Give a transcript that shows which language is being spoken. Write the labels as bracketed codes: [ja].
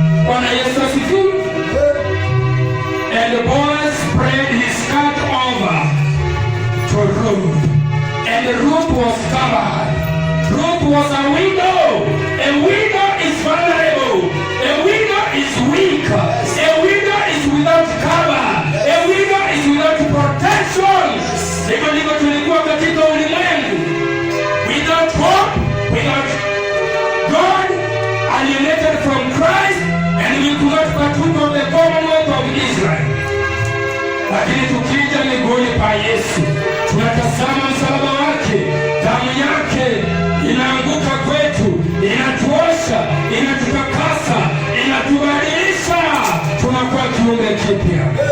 [sw] Bwana Yesu asifiwe. [en] And the boy spread his skirt over to Ruth, and Ruth was covered. Ruth was a widow. A widow is vulnerable. A widow is weak. A widow is without cover. A widow is without protection. [sw] Hivyo ndivyo tulikuwa katika ulimwengu. [en] Without hope, without God, alienated from Christ, and we could not partook of the commonwealth of Israel. [sw] Lakini tukija miguuni pa Yesu, tunatazama msalaba wake, damu yake inaanguka kwetu, inatuosha, inatutakasa, inatubadilisha, tunakuwa kiumbe kipya.